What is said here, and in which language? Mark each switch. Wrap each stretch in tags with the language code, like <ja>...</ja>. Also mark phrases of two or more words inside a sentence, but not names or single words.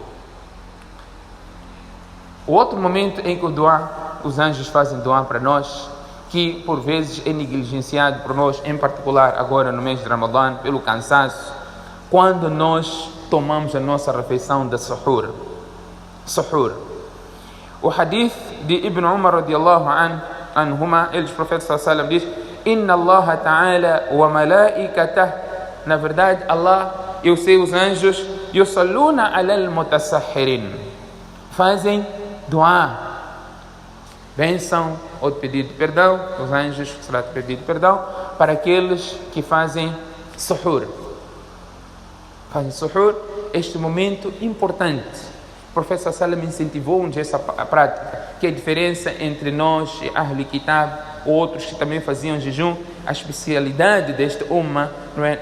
<pt>O outro momento em que os anjos fazem doar para nós, que por vezes é negligenciado por nós, em particular agora no mês de Ramadã, pelo cansaço, quando nós tomamos a nossa refeição de suhur. O hadith de Ibn Umar</pt> <ar>رضي الله عنهما,</ar> <pt>ele, o profeta</pt> <ar>صلى الله عليه وسلم,</ar> <pt>diz:</pt> <ar>إن الله تعالى وملائكته,</ar> <pt>na verdade Allah e os seus anjos,</pt> <ar>يصلون على المتسحرين,</ar> <pt>fazem doar, bênção ou pedido perdão, os anjos será pedido perdão para aqueles que fazem suhur. Fazem suhur, este momento importante. O professor Salam incentivou-nos essa prática, que é a diferença entre nós e</pt> <ar>أهل كتاب,</ar> <pt>outros que também faziam jejum, a especialidade deste Ummah, não é?</pt>